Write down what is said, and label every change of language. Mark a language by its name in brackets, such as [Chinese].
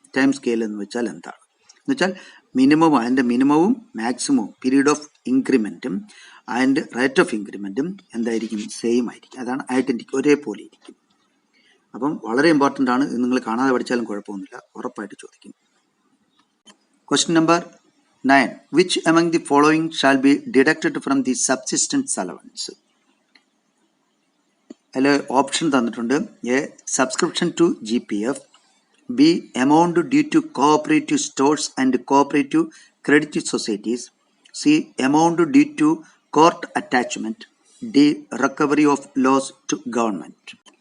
[Malayalam] Time scale എന്ന് വെച്ചാൽ എന്താണ് എന്ന് വെച്ചാൽ മിനിമവും അതിൻ്റെ മിനിമവും മാക്സിമവും period of ഇൻക്രിമെൻറ്റും and rate of ഇൻക്രിമെൻറ്റും എന്തായിരിക്കും? സെയിം ആയിരിക്കും. അതാണ് ഐഡൻറ്റിറ്റി, ഒരേപോലെ ഇരിക്കും. അപ്പം വളരെ ഇമ്പോർട്ടൻ്റ് ആണ്. നിങ്ങൾ കാണാതെ പഠിച്ചാലും കുഴപ്പമൊന്നുമില്ല, ഉറപ്പായിട്ട് ചോദിക്കും. [English] Question number 9. Which among the following shall be deducted from the subsistence allowance? [Malayalam] അതിൽ ഓപ്ഷൻ തന്നിട്ടുണ്ട്. [English] A, subscription to GPF. B, amount due to cooperative stores and cooperative credit societies. C, amount due to court attachment. D, recovery of loss to government.